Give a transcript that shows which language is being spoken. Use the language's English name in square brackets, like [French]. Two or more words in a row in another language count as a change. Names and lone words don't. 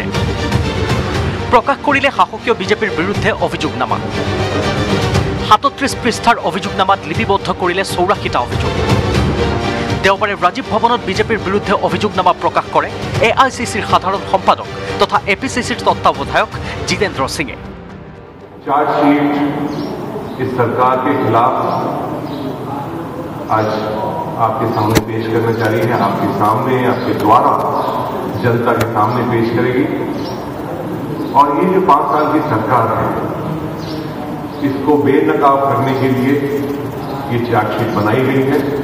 [Assamese] প্ৰকাশ কৰিলে শাসকীয় বিজেপিৰ বিৰুদ্ধে অভিযোগনামা। 37 পৃষ্ঠাৰ অভিযোগনামাত লিপিবদ্ধ কৰিলে 84টা অভিযোগ। দেওবাৰে ৰাজীৱ ভৱনত বিজেপিৰ বিৰুদ্ধে অভিযোগনামা প্ৰকাশ কৰে এআইচিচিৰ সাধাৰণ সম্পাদক তথা এপিচিচিৰ তত্ত্বাৱধায়ক জিতেন্দ্ৰ সিঙে। [Hindi] चार्जशीट इस सरकार के खिलाफ आज आपके सामने पेश करने जा रही है, आपके सामने, आपके द्वारा जनता के सामने पेश करेगी। और ये जो 5 साल की सरकार है, इसको बेनकाब करने के लिए ये चार्जशीट बनाई गई है।